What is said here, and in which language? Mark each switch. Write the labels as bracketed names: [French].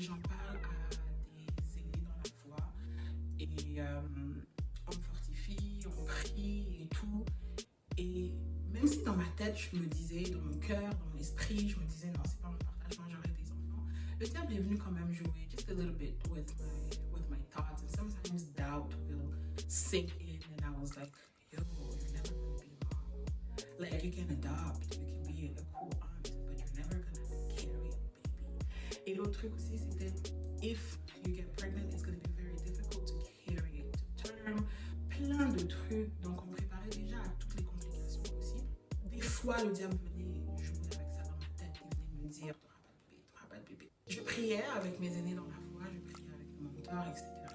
[French] J'en parle à des aînés dans la foi. Et on me fortifie, on prie et tout. Et même si dans ma tête, je me disais, dans mon cœur, dans mon esprit, je me disais, non, c'est pas mon partage, moi j'aurais des enfants. Le diable est venu quand même jouer [English] just a little bit with my thoughts. And sometimes doubt will sink in. And I was like, yo, you're never gonna be a mom. Like, you can adopt, you can be a cool aunt, but you're never gonna carry a baby. [French] Et l'autre truc aussi, c'était, [English] if you get pregnant, it's gonna be very difficult to carry it to term. [French] Plein de trucs. Donc, on me préparait déjà à toutes les complications possibles. Des fois, le diable venait jouer avec ça dans ma tête. Il venait me dire, t'auras pas de bébé. Je priais avec mes aînés dans la foi, je priais avec mon mentor, etc.